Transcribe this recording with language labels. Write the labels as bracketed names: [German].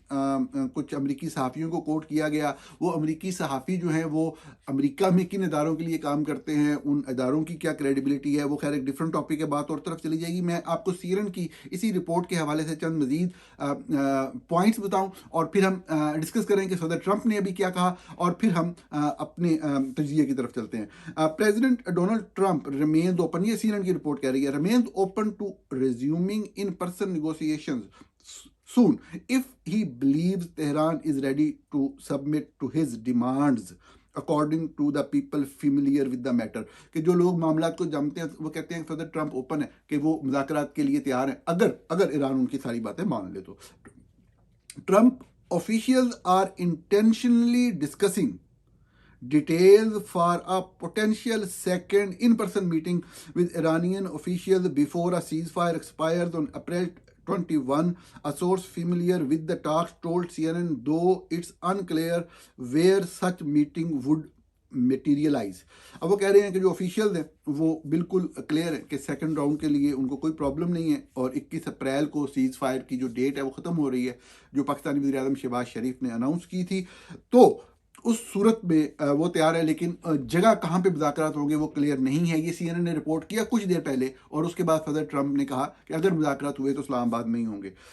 [Hindi] कुछ अमरीकी सहाफ़ियों को कोट किया गया। वो अमरीकी सहाफ़ी जो हैं वो अमेरिका में किन इदारों के लिए काम करते हैं, उन इदारों की क्या क्रेडिबिलिटी है, वो खैर एक डिफरेंट टॉपिक है, बात और तरफ चली जाएगी। मैं आपको CNN की इसी रिपोर्ट के हवाले से चंद मज़ीद पॉइंट्स बताऊँ और फिर हम डिस्कस करें कि सदर ट्रंप ने अभी क्या कहा, और फिर हम अपने तजिए की तरफ चलते हैं। [English] president Donald Trump remains open, [Hindi] ये CNN की रिपोर्ट कह रही है, [English] Remains open to resuming in-person negotiations soon if he believes Tehran is ready to submit to his demands according to the people familiar with the matter। [Hindi] कि जो लोग मामलात को जानते हैं वो कहते हैं कि सदर ट्रंप ओपन है कि वो मुज़ाकरात के लिए तैयार हैं अगर ईरान उनकी सारी बातें मान ले तो। [English] Trump officials are intentionally discussing details for a potential second in-person meeting with Iranian officials before a ceasefire expires on April 21, a source familiar with the talks told CNN, though it's unclear where such meeting would materialize। [Hindi] अब वो कह रहे हैं कि जो official हैं वो बिल्कुल क्लियर है कि सेकंड राउंड के लिए उनको कोई प्रॉब्लम नहीं है, और 21 अप्रैल को सीज फायर की जो डेट है वो ख़त्म हो रही है, जो पाकिस्तानी वज़ीर आज़म शहबाज शरीफ ने अनाउंस की थी। तो उस सूरत में वो तैयार है, लेकिन जगह कहाँ पे मुज़ाकरात होंगे वो क्लियर नहीं है। ये CNN ने रिपोर्ट किया कुछ देर पहले, और उसके बाद सदर ट्रंप ने कहा कि अगर मुज़ाकरात हुए तो इस्लामाबाद में ही होंगे।